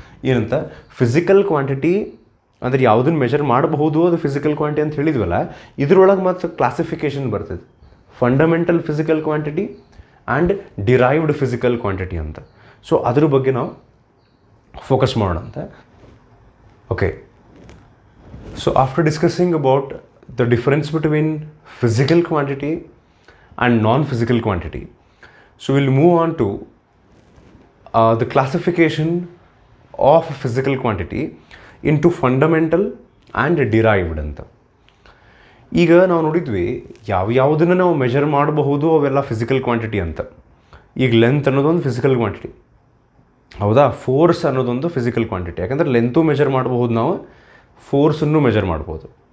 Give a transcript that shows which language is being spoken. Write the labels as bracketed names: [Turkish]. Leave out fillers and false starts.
[Kannada] ಏನಂತ, physical quantity ಅಂದರೆ ಯಾವುದನ್ನು ಮೆಜರ್ ಮಾಡಬಹುದು ಅದು ಫಿಸಿಕಲ್ ಕ್ವಾಂಟಿಟಿ ಅಂತ ಹೇಳಿದ್ವಲ್ಲ, ಇದ್ರೊಳಗೆ ಮತ್ತು ಕ್ಲಾಸಿಫಿಕೇಷನ್ ಬರ್ತದೆ. Fundamental physical quantity and derived physical quantity ಅಂತ. ಸೊ ಅದ್ರ ಬಗ್ಗೆ ನಾವು ಫೋಕಸ್ ಮಾಡೋಣ ಅಂತ. [English] Okay, so after discussing about the difference between physical quantity and non-physical quantity, so we'll move on to the classification of physical quantity into fundamental and derived ಅಂತ. [Kannada] ಈಗ ನಾವು ನೋಡಿದ್ವಿ ಯಾವುದನ್ನು ನಾವು ಮೆಜರ್ ಮಾಡಬಹುದು ಅವೆಲ್ಲ ಫಿಸಿಕಲ್ ಕ್ವಾಂಟಿಟಿ ಅಂತ. ಈಗ ಲೆಂತ್ ಅನ್ನೋದೊಂದು ಫಿಸಿಕಲ್ ಕ್ವಾಂಟಿಟಿ, ಹೌದಾ? ಫೋರ್ಸ್ ಅನ್ನೋದೊಂದು ಫಿಸಿಕಲ್ ಕ್ವಾಂಟಿಟಿ, ಯಾಕಂದರೆ ಲೆಂತು ಮೆಜರ್ ಮಾಡಬಹುದು, ನಾವು ಫೋರ್ಸನ್ನು ಮೆಜರ್ ಮಾಡ್ಬೋದು.